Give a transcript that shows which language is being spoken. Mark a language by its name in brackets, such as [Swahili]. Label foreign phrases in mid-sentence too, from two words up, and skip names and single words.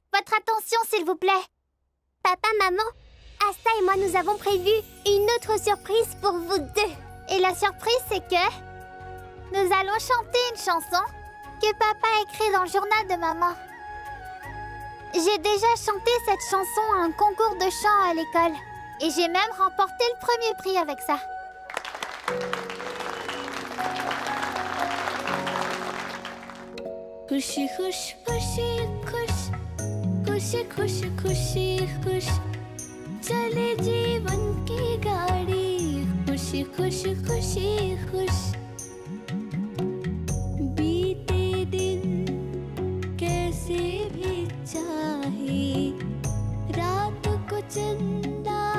[French] votre attention, s'il vous plaît. Papa, maman, Asta et moi, nous avons prévu une autre surprise pour vous deux. Et la surprise, c'est que nous allons chanter une chanson que papa a écrite dans le journal de maman. J'ai déjà chanté cette chanson à un concours de chant à l'école. Et j'ai même remporté le premier prix avec ça. [Hindi] खुशी खुश खुशी खुश खुशी खुश खुशी खुश चले जीवन की गाड़ी खुशी खुश खुशी खुश बीते दिन कैसे भी चाहे रात को चंदा